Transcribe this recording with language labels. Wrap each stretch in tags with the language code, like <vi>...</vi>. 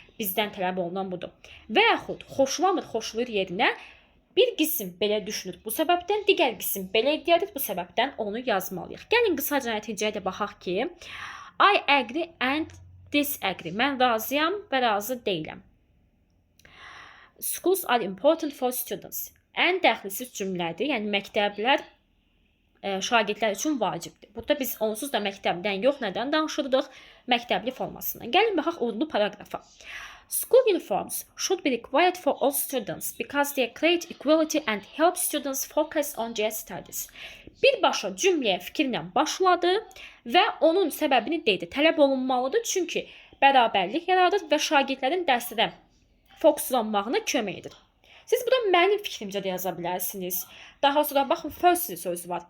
<az>Bizdən tələb olunan budur. Və yaxud xoşlanmır, xoşlayır yerinə bir qism belə düşünür bu səbəbdən, digər qism belə iddia edir bu səbəbdən onu yazmalıyıq. Gəlin qısaca nəticəyə də baxaq ki,</az> <en>I agree and disagree.</en> <az>Mən razıyam və razı deyiləm.</az> <en>Schools are important for students.</en> <az>Ən dəxilsiz cümlədir. Yəni, məktəblər şagirdlər üçün vacibdir. Burada biz onsuz da məktəbdən yox, nədən danışırdıq? Məktəbli formasından. Gəlin baxaq uğurlu paragrafa.</az> <en>School uniforms should be required for all students because they create equality and help students focus on their studies.</en> <az>Birbaşa cümləyə fikirlə başladı və onun səbəbini dedi. Tələb olunmalıdır çünki bərabərlik yaradır və şagirdlərin dərsdə fokuslanmağına kömək edir. Siz burada mənim fikrimcə də yaza bilərsiniz. Daha sonra baxın, first sözü var.</az>